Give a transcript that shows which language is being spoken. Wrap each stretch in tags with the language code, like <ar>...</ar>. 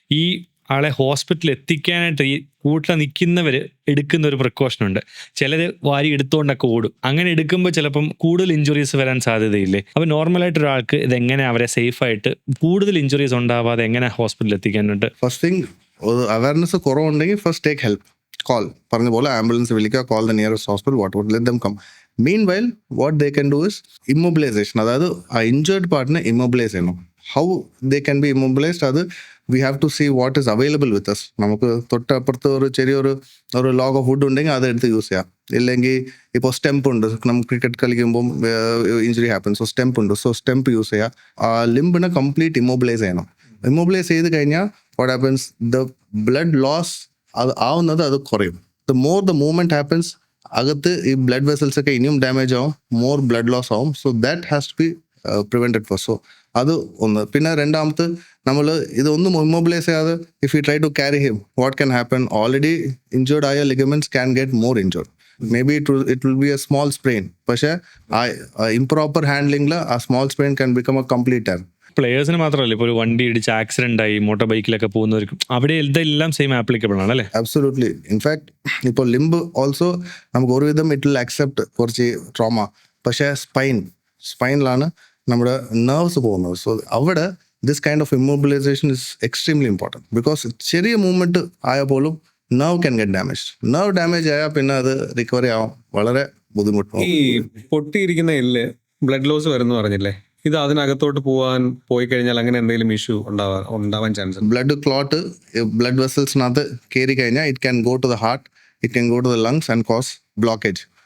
<ml>ഈ ആളെ ഹോസ്പിറ്റലിൽ എത്തിക്കാനായിട്ട് ഈ കൂട്ടിൽ നിൽക്കുന്നവർ എടുക്കുന്ന ഒരു പ്രിക്കോഷൻ ഉണ്ട്. ചിലർ വാരി എടുത്തുകൊണ്ടൊക്കെ ഓടും. അങ്ങനെ എടുക്കുമ്പോൾ ചിലപ്പം കൂടുതൽ ഇഞ്ചുറീസ് വരാൻ സാധ്യതയില്ലേ? അപ്പോൾ നോർമലായിട്ട് ഒരാൾക്ക് ഇതെങ്ങനെ അവരെ സേഫായിട്ട് കൂടുതൽ ഇഞ്ചുറീസ് ഉണ്ടാവാതെ എങ്ങനെ ഹോസ്പിറ്റലിൽ എത്തിക്കാനുണ്ട്?</ml> <en>first thing, awareness</en> <ml>കുറവുണ്ടെങ്കിൽ</ml> <en>First take help. Call</en> <ml>പറഞ്ഞ പോലെ ആംബുലൻസ് വിളിക്കുക,</ml> <en>Call the nearest hospital, what let them come. Meanwhile, what they can do is immobilization.</en> <ml>അതായത് ആ ഇഞ്ചേർഡ് പാർട്ടിനെ ഇമ്മൊബിലൈസ് ചെയ്യണം.</ml> <en>How they can be immobilized, അത് we have to see what is available with us.</en> <ml>നമുക്ക് തൊട്ടപ്പുറത്ത് ഒരു ചെറിയൊരു log of wood ഉണ്ടെങ്കിൽ അതെടുത്ത് യൂസ് ചെയ്യാം. ഇല്ലെങ്കിൽ ഇപ്പോൾ സ്റ്റെമ്പ് ഉണ്ട്, നമുക്ക് ക്രിക്കറ്റ് കളിക്കുമ്പം</ml> <en>Injury happens.</en> <ml>സോ സ്റ്റെമ്പ് ഉണ്ട്, സോ സ്റ്റെമ്പ് യൂസ് ചെയ്യുക. ആ ലിംബിനെ കംപ്ലീറ്റ് ഇമ്മൊബിലൈസ് ചെയ്യണം. ഇമ്മൊബിലൈസ് ചെയ്ത് കഴിഞ്ഞാൽ</ml> <en>what happens, the blood loss</en> <ml>അത് ആവുന്നത് അത് കുറയും.</ml> <en>the more the movement happens,</en> <ml>അകത്ത് ഈ ബ്ലഡ് വെസൽസ് ഒക്കെ ഇനിയും ഡാമേജ് ആവും,</ml> <en>more blood loss</en> <ml>ആവും.</ml> <en>So that has to be prevented first. So</en> <ml>അത് ഒന്ന്. പിന്നെ രണ്ടാമത്, നമ്മൾ ഇതൊന്നും ഇമ്മൊബിലൈസ് ചെയ്യാതെ</ml> <en>If you try to carry him, what can happen, already injured ആയ ligaments can get more injured. May be it will be a small sprain.</en> <ml>പക്ഷേ ആ ഇംപ്രോപ്പർ ഹാൻഡ്ലിംഗിൽ ആ</ml> <en>Small sprain can become a complete tear.</en> <ml>പ്ലേയേഴ്സിന് മാത്രമല്ല, ഇപ്പോൾ ഒരു വണ്ടി ഇടിച്ച് accident ആയി മോട്ടോർ ബൈക്കിലൊക്കെ പോകുന്നവർക്കും അവിടെ ഇതെല്ലാം സെയിം ആപ്ലിക്കബിൾ ആണ് അല്ലേ?</ml> <en>Absolutely.</en> <ml>ഇൻഫാക്ട് ഇപ്പോൾ ലിംബ് ഓൾസോ നമുക്ക് ഒരുവിധം</ml> <en>it will accept</en> <ml>കുറച്ച് ട്രോമ. പക്ഷേ സ്പൈനിലാണ് നമ്മുടെ നെർവ്സ് പോകുന്നത്. സോ അവിടെ</ml> <en>this kind of immobilization is extremely important because</en> <ml>ചെറിയ മൂവ്മെന്റ് ആയ പോലും</ml> <en>nerve can get damaged.</en> <ml>nerve damage ആയാൽ പിന്നെ അത് റിക്കവറി ആവാൻ വളരെ ബുദ്ധിമുട്ടാവും. ഈ പൊട്ടിയിരിക്കുന്ന എല്ല് ബ്ലഡ് ലോസ് വരുന്നു പറഞ്ഞില്ലേ, ഇത് അതിനകത്തോട്ട് പോയി കഴിഞ്ഞാൽ അങ്ങനെ എന്തെങ്കിലും ഇഷ്യൂ ഉണ്ടാവാൻ ചാൻസ്?</ml> <en>blood clot blood</en> <ml>വെസൽസിനകത്ത് കയറി കഴിഞ്ഞാൽ</ml> <en>It can go to the heart, it can go to the lungs and cause blockage.</en>